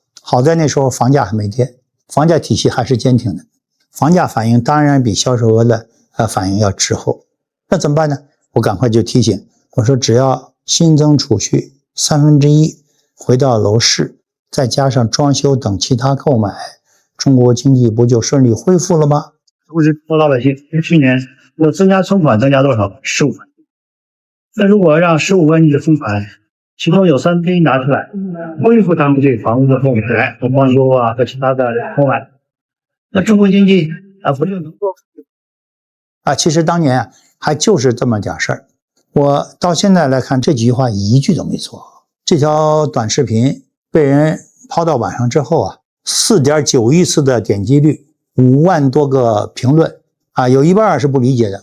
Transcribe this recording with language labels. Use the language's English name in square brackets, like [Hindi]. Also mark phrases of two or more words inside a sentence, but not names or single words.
[Chinese] 好在那時候房價還沒跌。房價體系還是堅挺的，房價反應當然比銷售額的反應要滯後。那怎麼辦呢？我趕快就提醒，我說只要新增儲蓄1/3回到樓市，再加上裝修等其他購買，中國經濟不就順利恢復了吗？同时说老百姓去年我增加存款增加多少？15万。那如果让15万亿的存款，其中有3批拿出来恢復他們這個房屋的購買和裝修啊和其他的購買，那中國經濟不就能夠其實當年還就是這麼點事兒。我到現在來看，這幾句話一句都沒錯。這條短視頻被人拋到網上之後4.9億次的點擊率，5萬多個評論有一半是不理解的。